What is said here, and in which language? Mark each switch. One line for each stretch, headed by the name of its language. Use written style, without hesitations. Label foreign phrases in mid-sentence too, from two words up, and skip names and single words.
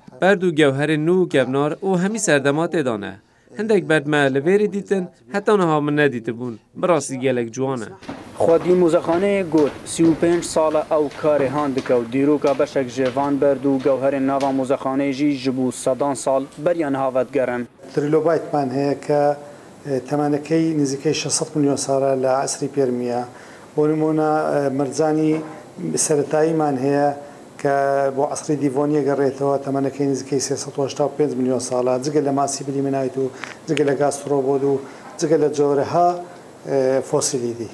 Kurdish: Berd û gewherên nû û kevnar û hemî serdema têdan e. Hindek berd me li vêrê dîtin heta niha min nedîtibûn. Bi rastî gelek ciwan e. Xwedî mozexaneyê got 35 sala ew karê han dike û dîroka beşek ji van berd û gewherên nava mozexaneyê jî ji bo sedan sal beriya niha vedgerin.
Central Kurdish: تریلۆبایتمان هەیە کە تەمانەکەی نزیکەی 600 میلیۆن ساڵە لە عەسری پێرمیە. بۆ نمونە مەرجانی سەرەتاییمان هەیە کە بۆ عەسری دیڤۆنیە گەڕێتەوە تەمەنەکەی نزیکەی 385 میلیۆن ساڵە جگە لە ماسی بلیمنایت و جگە لە گاسترۆبۆد و جگە لە جۆرەها فۆسیلیدی.